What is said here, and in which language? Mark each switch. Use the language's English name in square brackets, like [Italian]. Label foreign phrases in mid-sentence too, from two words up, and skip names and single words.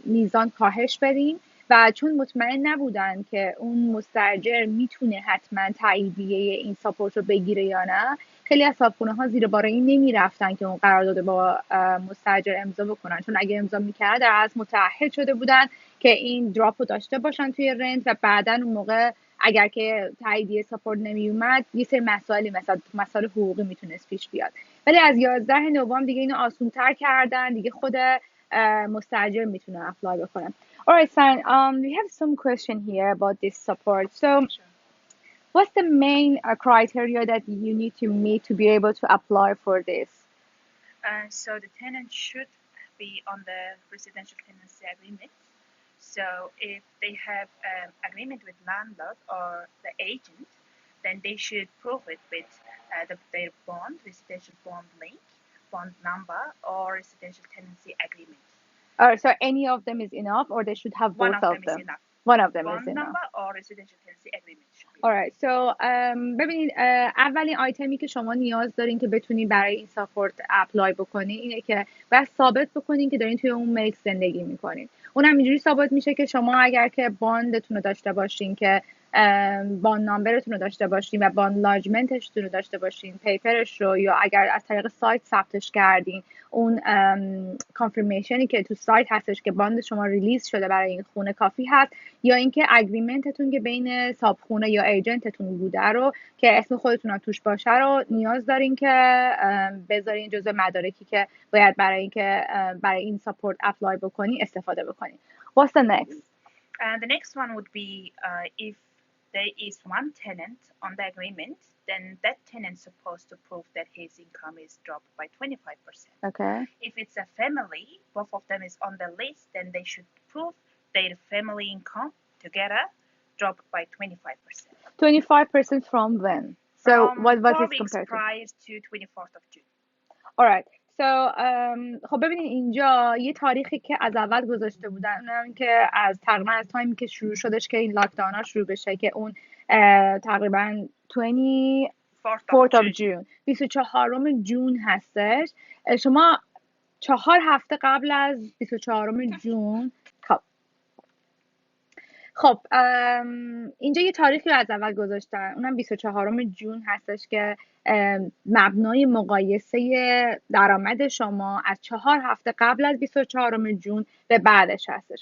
[Persian] میزان کاهش بدیم و چون مطمئن نبودن که اون مستاجر میتونه حتما تاییدیه این ساپورت رو بگیره یا نه، خیلی از صاحبخونه ها زیر بار این نمیرفتن که اون قرارداد با مستاجر امضا بکنن، چون اگه امضا میکردن در اصل متعهد شده بودن که این دراپ رو داشته باشن توی رنت و بعداً اون موقع اگر که تاییدیه ساپورت نمی اومد یه سری مسائلی مثلا مسائل حقوقی میتونست پیش بیاد. ولی از 11 نوامبر دیگه اینو آسان‌تر کردن، دیگه خود مستاجر میتونه اپلای بکنه. [English] Alright, San, we have some question here about this support. So, what's the main criteria that you need to meet to be able to apply for this? So the tenant should be on the residential tenancy agreement. So if they have agreement with landlord or the agent, then they should prove it with their bond, residential bond link, bond number, or residential tenancy agreement. So any of them is enough, or they should have both of them? One of them bond is enough. number or residential tenancy agreement should be. Alright, so [Persian] ببینید اولین آیتمی که شما نیاز دارین که بتونین برای این ساپورت اپلای بکنین اینه که باید ثابت بکنین که دارین توی اون ملک زندگی میکنین. اونم اینجوری ثابت میشه که شما اگر که باندتون رو داشته باشین، که باند نامبرتون رو داشته باشین و باند لاجمنتشتون رو داشته باشین، پیپرش رو، یا اگر از طریق سایت ثبتش کردین اون کانفرمیشنی که تو سایت هستش که باند شما ریلیز شده برای این خونه کافی هست، یا اینکه اگریمنتتون که بین صاحبخونه یا ایجنتتون بوده رو که اسم خودتون هم توش باشه رو نیاز دارین که بذارین جزء مدارکی که باید برای اینکه برای این ساپورت اپلای بکنی استفاده بکنین. [English] What's the next? The next one would be if there is one tenant on the agreement, then that tenant is supposed to prove that his income is dropped by 25%. Okay. If it's a family, both of them is on the list, then they should prove their family income together dropped by 25%. 25% from when? So what is 4 weeks compared to? prior to 24th of June. Alright. [Persian] So خب ببینید اینجا یه تاریخی که از اول گذاشته بودن، اونم که از تقریبا از تایمی که شروع شدش که این لاکدونها شروع بشه که اون تقریبا [English] 24th of June [Persian] 24 جون هستش. شما 4 هفته قبل از 24 جون خب اینجا یه تاریخی رو از اول گذاشتن، اونم 24 جون هستش که مبنای مقایسه درآمد شما از 4 هفته قبل از 24 جون به بعدش هستش.